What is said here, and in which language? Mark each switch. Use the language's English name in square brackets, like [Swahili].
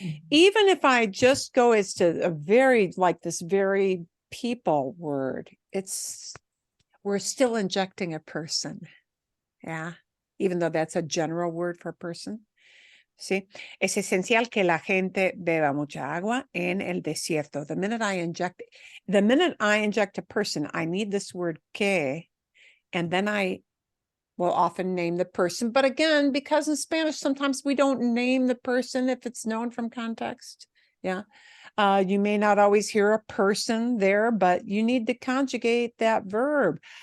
[English] Even if I just go as to a very, like this very people word, we're still injecting a person. Yeah. Even though that's a general word for person. [Spanish] Sí. Es esencial que la gente beba mucha agua en el desierto. [English] The minute I inject a person, I need this word que, and then I will often name the person. But again, because in Spanish, sometimes we don't name the person if it's known from context. Yeah. You may not always hear a person there, but you need to conjugate that verb.